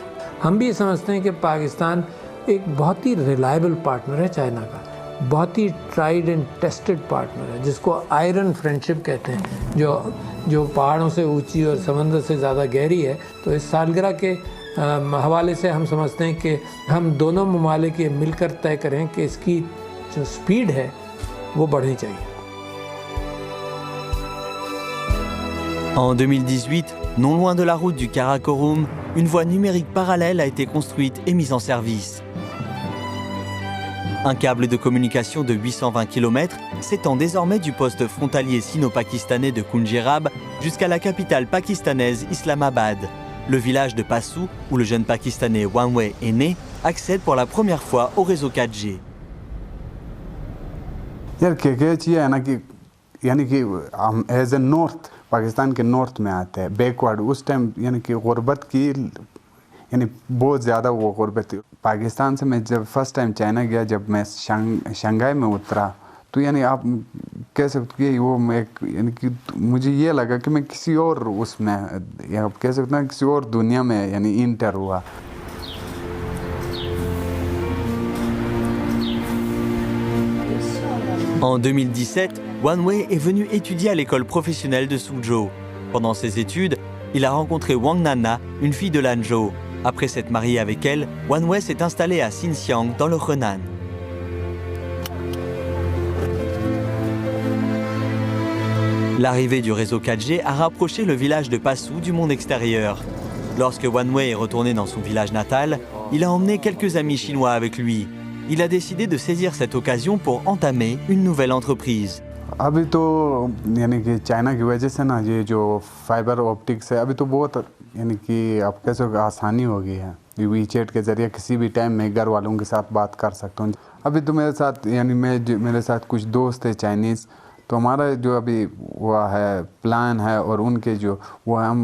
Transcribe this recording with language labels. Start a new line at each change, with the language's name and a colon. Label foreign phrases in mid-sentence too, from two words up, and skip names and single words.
Urdu: ہم بھی سمجھتے ہیں کہ پاکستان ایک بہت ہی
English: reliable partner
Urdu: ہے چائنا کا، بہت ہی
English: tried and tested partner
Urdu: ہے، جس کو
English: iron friendship
Urdu: کہتے ہیں، جو پہاڑوں سے اونچی اور سمندر سے زیادہ گہری ہے. تو اس سالگرہ کے حوالے سے ہم سمجھتے ہیں کہ ہم دونوں ممالک یہ مل کر طے کریں کہ اس کی جو اسپیڈ ہے وہ بڑھنی چاہیے.
French: En 2018, non loin de la route du Karakorum, une voie numérique parallèle a été construite et mise en service. Un câble de communication de 820 km s'étend désormais du poste frontalier sino-pakistanais de Khunjerab jusqu'à la capitale pakistanaise Islamabad. Le village de Passou, où le jeune Pakistanais Wanwei est né, accède pour la première fois au réseau 4G.
Urdu: ہم
English: as a north
Urdu: پاکستان کے نارتھ میں آتے ہیں بیک ورڈ اس ٹائم یعنی کہ غربت کی یعنی بہت زیادہ وہ غربت تھی پاکستان سے میں جب
English: first time
Urdu: چائنا گیا جب میں شنگھائی میں اترا تو یعنی آپ کہہ سکتے ہیں وہ میں یعنی کہ مجھے یہ لگا کہ میں کسی اور اس میں یا کہہ سکتے ہیں کسی اور دنیا میں یعنی انٹر ہوا.
French: En 2017, Wanwei est venu étudier à l'école professionnelle de Suzhou. Pendant ses études, il a rencontré Wang Nana, une fille de Lanzhou. Après s'être marié avec elle, Wanwei s'est installé à Xinxiang, dans le Henan. L'arrivée du réseau 4G a rapproché le village de Passou du monde extérieur. Lorsque Wanwei est retourné dans son village natal, il a emmené quelques amis chinois avec lui. Il a décidé de saisir cette occasion pour entamer une nouvelle entreprise.
Urdu: ابھی تو یعنی کہ چائنا کی وجہ سے نا یہ جو
English: fiber optics
Urdu: ہے ابھی تو بہت یعنی کہ آپ کیسے آسانی ہو گئی ہے وی چیٹ کے ذریعے کسی بھی ٹائم میں گھر والوں کے ساتھ بات کر سکتا ہوں. ابھی تو میرے ساتھ یعنی میرے ساتھ کچھ دوست ہے چائنیز تو ہمارا جو ابھی ہوا ہے پلان ہے اور ان کے جو وہ ہم